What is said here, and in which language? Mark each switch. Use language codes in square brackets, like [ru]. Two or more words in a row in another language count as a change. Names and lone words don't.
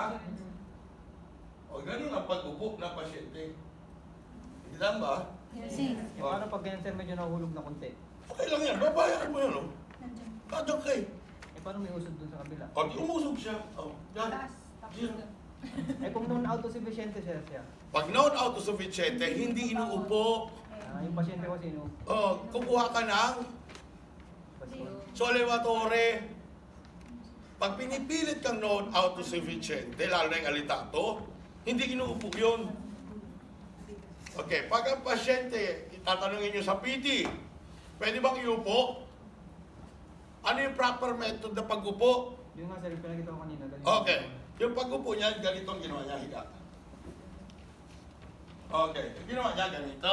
[tl] O ganun ang pag-upo ng pasyente. Hindi lang ba? [it] Si. [tl] Eh, paano pag ganyan sir, medyo nahulog na konti? Okay lang yan. Babayaran mo yan, oh. [en] That's okay. [tl] Eh, paano may usod dun sa kabila? O, di umusog siya. O, yan. Gira. Eh, kung non-autosufficiente sir siya, Pag non-autosufficiente, hindi inuupo. yung pasyente ko sino? O, kukuha ka ng solewatore. Pag pinipilit kang non-autosufficiente, lalo na yung alitato, hindi inuupo yun. Okay, pag ang pasyente, tatanungin nyo sa PT, pwede bang iupo? Ano yung [en] proper method [tl] na pag-upo? Yung nga sir, yung pinakita ko kanina. ganyan. Okay, yung pag-upo niya, ganito ang ginawa niya, higa. Okay, yung ginawa niya, ganito.